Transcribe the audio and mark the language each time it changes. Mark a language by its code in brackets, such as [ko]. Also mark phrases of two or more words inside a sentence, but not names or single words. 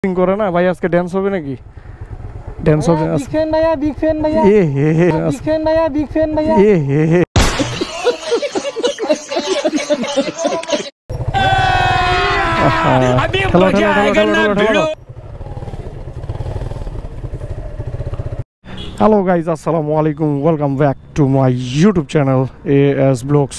[bn] ড্যান্সিং করে না ভাই, আজকে ড্যান্স হবে নাকি? ড্যান্স হবে [en] big fan भैया, big fan भैया, এ হে হে big fan भैया, big fan भैया। এ হে হে [hi] अभी [bn] খেলো [hi] मजा [bn] খেলো [hi] आएगा [bn] খেলো [hi] ना [bn] খেলো [hi] भिड़ो। [bn] খেলো। [en] hello guys, [ar] السلام عليكم, [en] welcome back to my YouTube channel AS Vlogs.